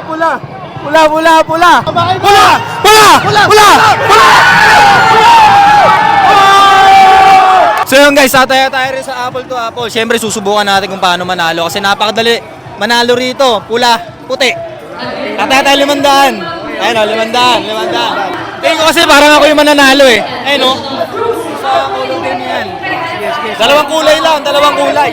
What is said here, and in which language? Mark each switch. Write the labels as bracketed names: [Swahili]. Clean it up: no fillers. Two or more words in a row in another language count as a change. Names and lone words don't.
[Filipino] Pula, pula, pula. Pula, pula, pula, pula. So yun guys, tataya tayo rin sa apple to apple. Siyempre susubukan natin kung paano manalo kasi napakadali manalo rito. Pula, puti. Tataya tayo 500. Ayun o, 500. Tingin ko kasi parang ako yung mananalo eh. Ayun o. Sa kulay din yan. Dalawang kulay lang, dalawang kulay.